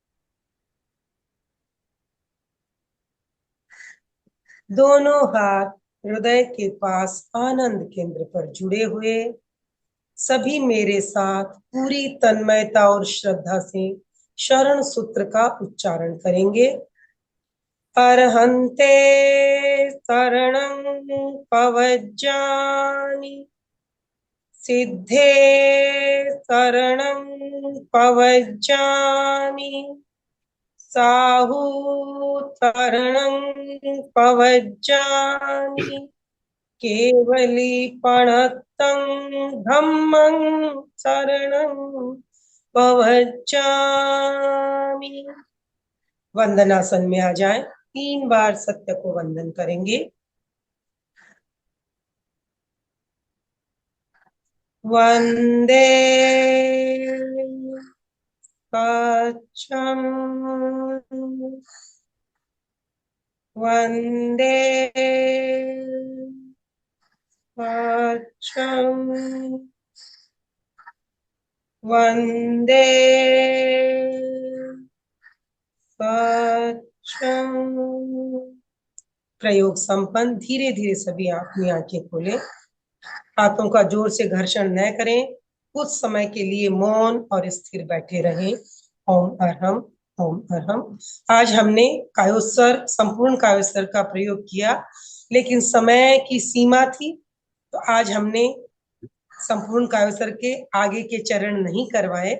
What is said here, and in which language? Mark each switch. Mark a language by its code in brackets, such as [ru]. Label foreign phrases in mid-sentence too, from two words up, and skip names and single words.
[hi] दोनों हाथ हृदय के पास आनंद केंद्र पर जुड़े हुए। सभी मेरे साथ पूरी तन्मयता और श्रद्धा से शरण सूत्र का उच्चारण करेंगे। [pra] अर्हन्ते शरणं पवज्जामि, सिद्धे शरणं पवज्जामि, साहू शरणं पवज्जामि, केवलीपणतं धम्मं शरणं पवज्जामि। [hi] वंदनासन में आ जाएं। 3 बार सत्य को वंदन करेंगे। [sa] वंदे सत्यम, वंदे सत्यम, वंदे सत्यम। [hi] प्रयोग संपन्न। धीरे धीरे सभी अपनी आंखें खोलें। हाथों का जोर से घर्षण न करें। कुछ समय के लिए मौन और स्थिर बैठे रहें। [sa] ओम अरहम, ओम अरहम। [hi] आज हमने कायोत्सर्ग, संपूर्ण कायोत्सर्ग का प्रयोग किया, लेकिन समय की सीमा थी, तो आज हमने संपूर्ण कायोत्सर्ग के आगे के चरण नहीं करवाए।